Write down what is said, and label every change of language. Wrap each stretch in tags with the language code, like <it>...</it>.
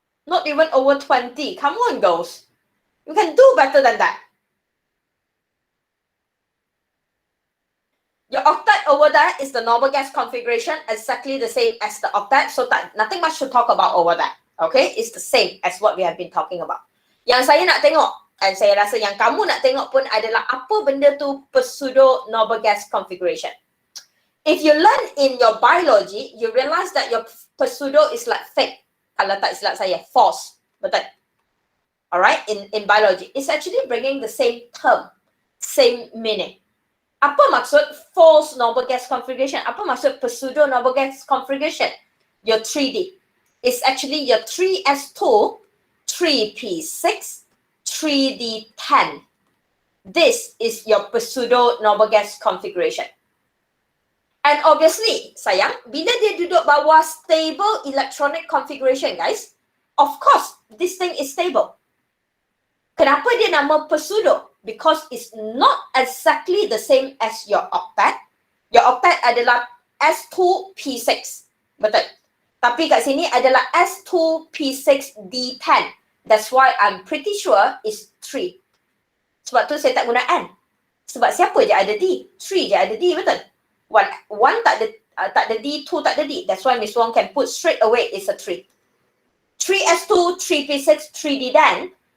<en>Not even over 20. Come on, girls. You can do better than that. Your octet over there is the noble gas configuration, exactly the same as the octet. So nothing much to talk about over there. Okay, it's the same as what we have been talking about.</en> <ms>Yang saya nak tengok, dan saya rasa yang kamu nak tengok pun adalah apa benda tu pseudo noble gas configuration.</ms> <en>If you learn in your biology, you realize that your pseudo is like fake.</en> <ms>Kalau tak silap saya,</ms> <en>false. Betul? Alright, in biology, it's actually bringing the same term, same meaning.</en> <ms>Apa maksud false noble gas configuration? Apa maksud pseudo noble gas configuration?</ms> <en>Your 3D. It's actually your 3s2, 3p6, 3d10. This is your pseudo noble gas configuration. And obviously, sayang,</en> <ms>bila dia duduk bawah</ms> <en>stable electronic configuration, guys, of course, this thing is stable.</en> <ms>Kenapa dia nama pseudo?</ms> <en>Because it's not exactly the same as your octet. Your octet adalah S2P6. Betul.</en> <ms>Tapi kat sini adalah S2P6D10.</ms> <en>That's why I'm pretty sure it's 3.</en> <ms>Sebab tu saya tak guna N. Sebab siapa je ada D? 3 je ada D, betul? 1 tak ada D, 2 tak ada D.</ms> <en>That's why Miss Wong can put straight away it's a 3. 3S2, 3P6, 3D10.</en>